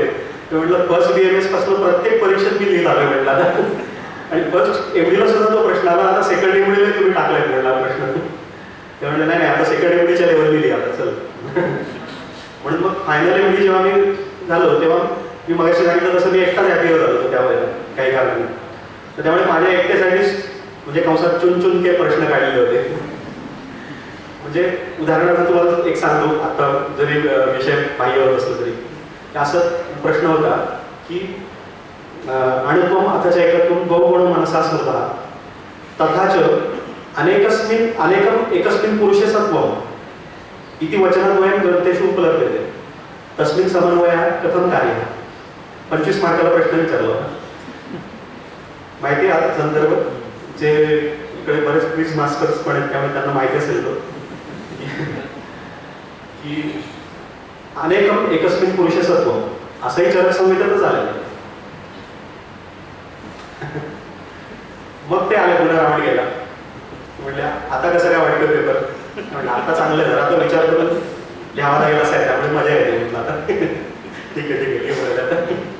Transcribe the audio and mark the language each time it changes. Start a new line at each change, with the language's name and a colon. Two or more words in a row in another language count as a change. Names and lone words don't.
Marathi: ते म्हटलं फर्स्ट BMS पासून प्रत्येक परीक्षेत मी लिहित आलोय म्हटलं आता, आणि फर्स्ट एमडीला सुद्धा तो प्रश्न आला, आता सेकंड एमडीला तुम्ही टाकलाय म्हटला प्रश्न. ते म्हणलं नाही आता सेकंड एमडीच्या लेवलनी लिहा आता चल. म्हणून मग फायनल एमडी जेव्हा मी झालो तेव्हा मी मगाशी सांगितलं तसं मी एकटाच हॅपीवर झालो होतो त्यावेळेला काही कारणाने. तर त्यामुळे माझ्या एकट्यासाठीच म्हणजे कंसात
Hindi: चुन के
Marathi: प्रश्न काढलेले होते. म्हणजे उदाहरणार्थ तुम्हाला एक सांगतो, आता जरी विषय बाह्य होत असलं तरी असं प्रश्न होता की
Sanskrit: अणुत्वम अथच एकत्वम बहुगुण मनसा स्मृतः तथाच अनेकम एकस्मिन् पुरुषे सत्वम इति वचनद्वयं ग्रंथेषु उपलभ्यते तस्मिन् समन्वयात् कथं कार्यः.
Marathi: 25 मार्काला प्रश्न विचारला होता. माहिती आहे आता संदर्भ, जे इकडे बरेच
English: quiz masters
Marathi: पण आहेत त्यामुळे त्यांना माहिती असेल तो की
Sanskrit: अनेकम एकस्मिन् पुरुषे सत्वम
Marathi: असंही चरक संहितेतच आलेलं आहे. मग ते आले पुन्हा रावण गेला, म्हटले आता कसं काय वाटतं पेपर. म्हटलं आता चांगलं झालं, आता विचार करून लिहावा लागेल असं आहे त्यामुळे मजा येते म्हटलं आता ठीक आहे.